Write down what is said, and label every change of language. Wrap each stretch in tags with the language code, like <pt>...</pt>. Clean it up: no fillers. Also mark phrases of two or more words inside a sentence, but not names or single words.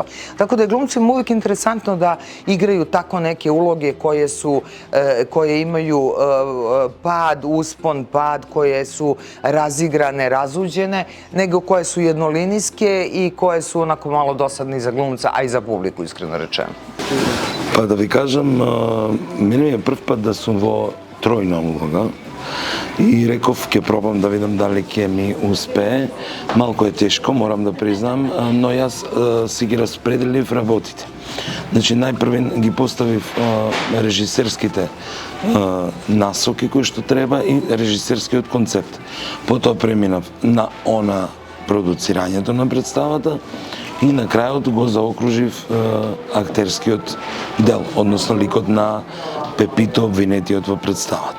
<hr>Tako da je glumcima uvijek interesantno da igraju tako neke uloge koje imaju pad, uspon, pad, koje su razigrane, razuđene, nego koje su jednolinijske i koje su onako malo dosadne i za glumca, a i za publiku, iskreno rečeno.</hr> <mk>Pa da vi kažem, meni je prv put da sam vo trojna uloga i rekov, ke probam da vidim da li ke mi uspe. Malko je teško, moram da priznam, no jaz si ги разпределив работите. Значи, најпрвен ги поставив режисерските насоки кои што треба и режисерскиот концепт. Потоа преминав на продуцирањето на представата и на крајот го заокружив актерскиот дел, односно ликот на Пепито, обвинетиот во представата.</mk>